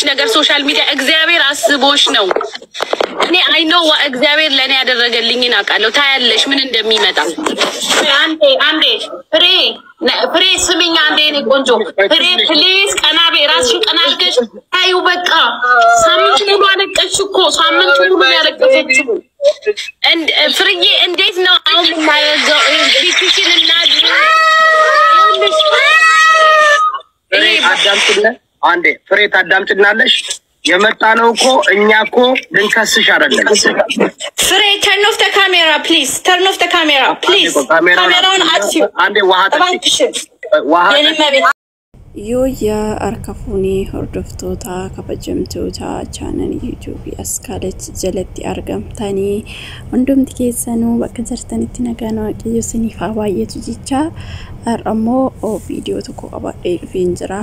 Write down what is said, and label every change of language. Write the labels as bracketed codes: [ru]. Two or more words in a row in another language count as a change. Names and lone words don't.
[am] ነገር ሶሻል ሚዲያ እግዚአብሔር አስቦሽ ነው እኔ [en] I know [am] እግዚአብሔር ለኔ ያደረገልኝን አውቃለሁ ታያለሽ ምን እንደሚመጣ አንዴ ፍሬ ስሚኝ አንዴ እኔ ቆንጆ ፍሬ ፕሊዝ ቀናቤ ራስሽን ቀናልከሽ ታዩ በቃ ሳምንት ሙሉ አለቀሽ እኮ ሳምንት ሙሉ ያለቀሰች ፍርዬ እንዴት ነው አሁን ማረጋው ዲሲሽን እና ፍሬ አዳምጪና አንዴ ፍሬ ታዳምጪናለሽ የመጣ ነው እኮ እኛ እኮ ልንከስሽ አይደለም [en] ፍሬ turn off the camera please turn off the camera please [am] ካሜራውን አጥፊው አንዴ ዋሃ [om] Yooyaa harka fuunee hordoftoota kabajamtoota chaanal YouTube askaalet jalatti argamtanii hundumti keessanuu bakka jirtanitti nagaan waaqayyo isiniif haa baay'atu jecha har'ammoo viidiyoo tokko qabadhee dhufeen jira